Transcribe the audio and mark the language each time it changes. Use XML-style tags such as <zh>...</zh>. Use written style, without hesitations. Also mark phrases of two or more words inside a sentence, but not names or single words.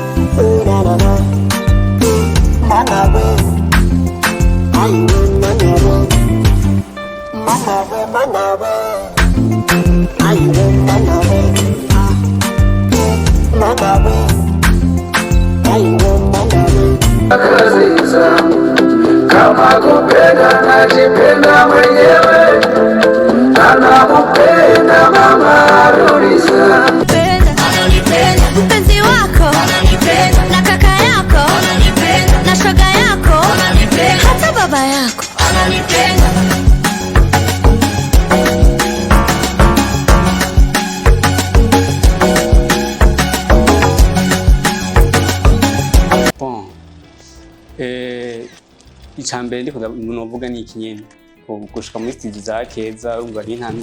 <sw>manawe ayiwe manawe manawe ayiwe manawe manawe ayiwe manawe akaziza kama kupenda najipenda mwenyewe anakupenda mama rudisha ananipenda mpenzi wako ananipenda na kaka yako ananipenda na shoga yako ananipenda hata baba yako ananipenda.</sw> <rn>Icambere ndiko Novuga ni ikinyene gushika muri studio za Keza umva ari ntamwe</rn>